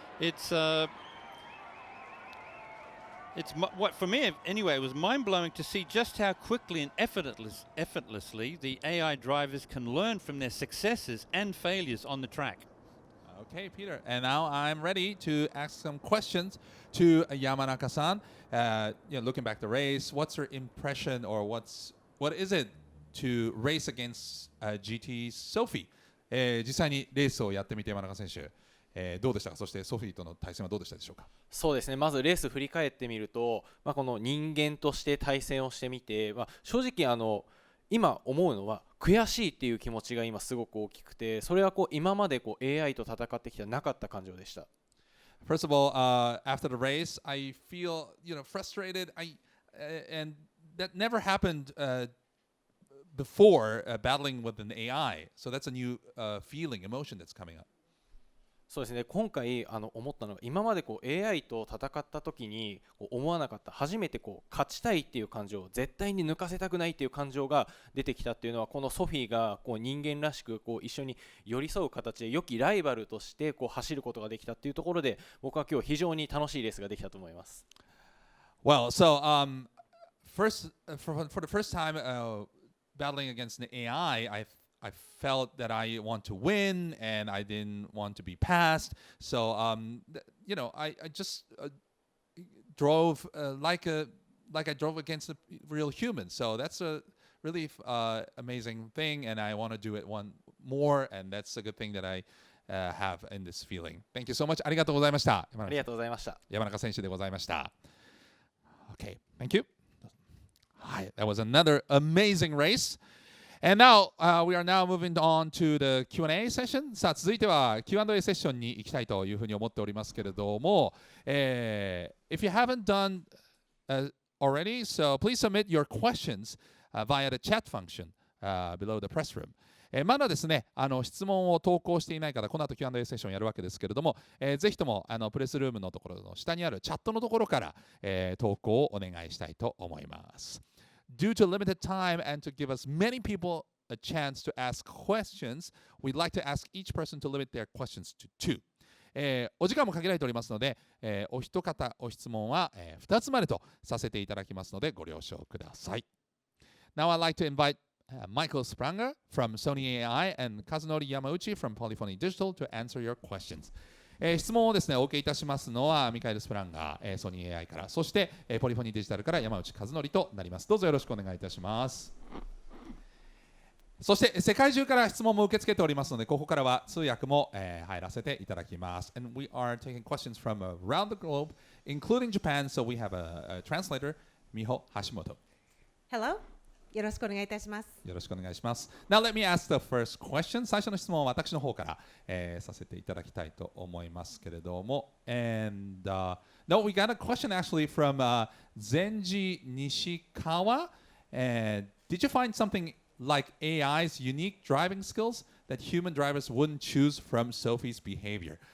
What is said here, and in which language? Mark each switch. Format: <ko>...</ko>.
<en>It's what for me anyway, it was mind-blowing to see just how quickly and effortlessly the AI drivers can learn from their successes and failures on the track. Okay, Peter, and now I'm ready to ask some questions to Yamanaka-san. Looking back the race, what's your impression, or what is it to race against GT Sophy?</en> <ja>実際にレースをやってみて山中選手、どうでしたか。そしてソフィーとの対戦はどうでしたでしょうか。そうですね、まずレース振り返ってみると、この人間として対戦をしてみて、正直今思うのは悔しいっていう気持ちが今すごく大きくて、それは今までAI と戦ってきてなかった感情でした。</ja> <en>First of all, after the race, I feel frustrated. And that never happened before battling with an AI. So that's a new feeling, emotion that's coming up.</en> <ja>そうですね、今回思ったのが、今までAI と戦った時に思わなかった、初めて勝ちたいっていう感情、絶対に抜かせたくないっていう感情が出てきたっていうのは、このソフィーが人間らしく一緒に寄り添う形で良きライバルとして走ることができたっていうところで、僕は今日非常に楽しいレースができたと思います。</ja> <en>Well, so first for the first time battling against an AI, I felt that I want to win and I didn't want to be passed. So I just drove like I drove against a real human. So that's a really amazing thing, and I want to do it one more, and that's a good thing that I have in this feeling. Thank you so much.</en> <ja>ありがとうございました。ありがとうございました。山中選手でございました。</ja> <en>Okay, thank you. Hi, that was another amazing race. And now we are now moving on to the Q&A session.</en> <ja>さあ続いては Q&A セッションに行きたいというふうに思っておりますけれども、</ja> <en>if you haven't done already, so please submit your questions via the chat function below the press room.</en> <ja>まだですね、質問を投稿していない方、この後 Q&A セッションやるわけですけれども、ぜひともプレスルームのところの下にあるチャットのところから、投稿をお願いしたいと思います。</ja> <en>Due to limited time and to give us many people a chance to ask questions, we'd like to ask each person to limit their questions to two.</en> <ja>お時間も限られておりますので、お一方お質問は、2つまでとさせていただきますのでご了承ください。</ja> <en>Now I'd like to invite Michael Spranger from Sony AI and Kazunori Yamauchi from Polyphony Digital to answer your questions.</en> <ja>質問をですね、お受けいたしますのはミカエル・スプランガー、ソニー AI から、そして、ポリフォニーデジタルから山内和則となります。どうぞよろしくお願いいたします。そして世界中から質問も受け付けておりますので、ここからは通訳も、入らせていただきます。</ja> <en>And we are taking questions from around the globe, including Japan, so we have a translator, Miho Hashimoto. Hello.</en> <ja>よろしくお願いいたします。よろしくお願いします。</ja> <en>Now let me ask the first question.</en> <ja>最初の質問は私の方から、させていただきたいと思いますけれども。</ja> <en>And no, we got a question actually from Zenji Nishikawa. Did you find something like AI's unique driving skills that human drivers wouldn't choose from Sophie's behavior?</en>